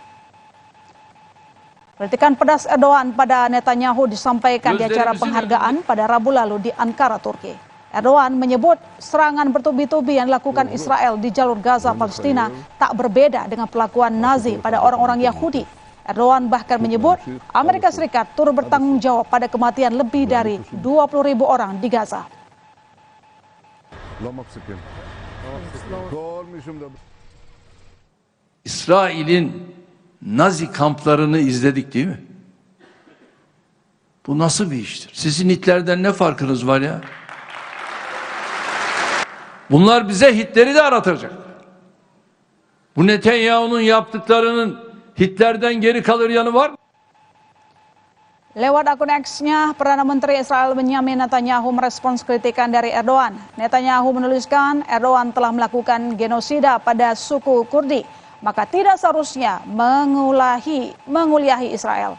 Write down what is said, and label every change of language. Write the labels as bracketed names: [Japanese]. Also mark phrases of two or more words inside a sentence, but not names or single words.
[Indonesian] Kritikan pedas Erdogan pada Netanyahu disampaikan di acara penghargaan pada Rabu lalu di Ankara, Turki. Erdogan menyebut serangan bertubi-tubi yang dilakukan Israel di jalur Gaza, Palestina tak berbeda dengan perlakuan Nazi pada orang-orang Yahudi. Erdogan bahkan menyebut Amerika Serikat turut bertanggung jawab pada kematian lebih dari 20.000 orang di Gaza. [Turkish] İsrail'in Nazi kamplarını izledik değil mi? Bu nasıl bir iştir? Sizin Hitler'den ne farkınız var ya? Bunlar bize Hitler'i de aratacak. Bu Netanyahu'nun yaptıklarının Hitler'den geri kalır yanı var mı? [Indonesian] Lewat akun X-nya, Perdana Menteri Israel Benjamin Netanyahu merespons kritikan dari Erdogan. Netanyahu menuliskan Erdogan telah melakukan genosida pada suku Kurdi, maka tidak seharusnya menguliahi Israel.